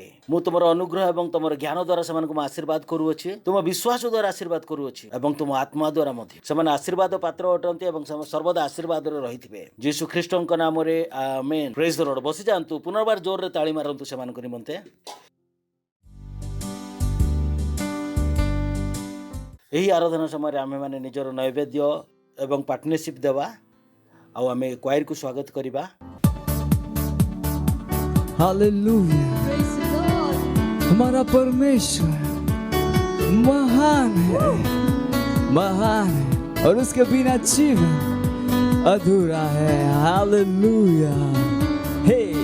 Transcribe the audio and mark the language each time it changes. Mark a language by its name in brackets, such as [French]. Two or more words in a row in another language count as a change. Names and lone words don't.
[Odia] ମୁଁ ତୁମର ଅନୁଗ୍ରହ ଏବଂ ତୁମର ଜ୍ଞାନ ଦ୍ୱାରା ସେମାନଙ୍କୁ ମୁଁ ଆଶୀର୍ବାଦ କରୁଅଛି, ତୁମ ବିଶ୍ୱାସ ଦ୍ୱାରା ଆଶୀର୍ବାଦ କରୁଅଛି ଏବଂ ତୁମ ଆତ୍ମା ଦ୍ୱାରା ମଧ୍ୟ ସେମାନେ ଆଶୀର୍ବାଦ ପାତ୍ର ଅଟନ୍ତି ଏବଂ ସର୍ବଦା ଆଶୀର୍ବାଦରେ ରହିଥିବେ ଯୀଶୁଖ୍ରୀଷ୍ଟଙ୍କ ନାମରେ ଆମେନ୍। [English] praise the Lord. [Odia] ବସି ଯାଆନ୍ତୁ। ପୁନର୍ବାର ଜୋରରେ ତାଳି ମାରନ୍ତୁ ସେମାନଙ୍କ ନିମନ୍ତେ। ଏହି ଆରାଧନା ସମୟରେ ଆମେମାନେ ନିଜର ନୈବେଦ୍ୟ ଏବଂ ପାର୍ଟନରସିପ୍ ଦେବା ଆଉ ଆମେ କ୍ୱାଇରକୁ ସ୍ୱାଗତ କରିବା। [Hindi] हालेलुया। हमारा परमेश्वर महान है, महान है और उसके बिना जीवन अधूरा है। हालेलुया। हे